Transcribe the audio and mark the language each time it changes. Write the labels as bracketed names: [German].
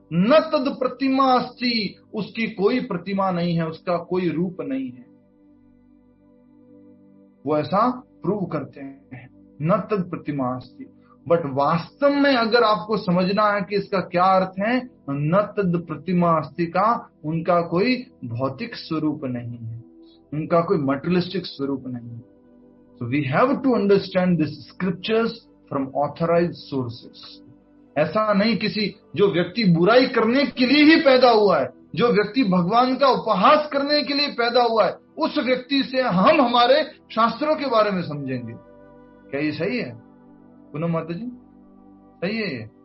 [Hindi] न तद प्रतिमा अस्ति, उसकी कोई प्रतिमा नहीं है, उसका कोई रूप नहीं है, वो ऐसा प्रूव करते हैं, न तद प्रतिमा अस्ति। बट वास्तव में अगर आपको समझना है कि इसका क्या अर्थ है, न तद प्रतिमा अस्ति का उनका कोई भौतिक स्वरूप नहीं है, उनका कोई मटेरियलिस्टिक स्वरूप नहीं है। [English] So we have to understand this scriptures from authorized sources. [Hindi] ऐसा नहीं किसी जो व्यक्ति बुराई करने के लिए ही पैदा हुआ है, जो व्यक्ति भगवान का उपहास करने के लिए पैदा हुआ है, उस व्यक्ति से हम हमारे शास्त्रों के बारे में समझेंगे। क्या ये सही है पूनम माता जी? सही है ये?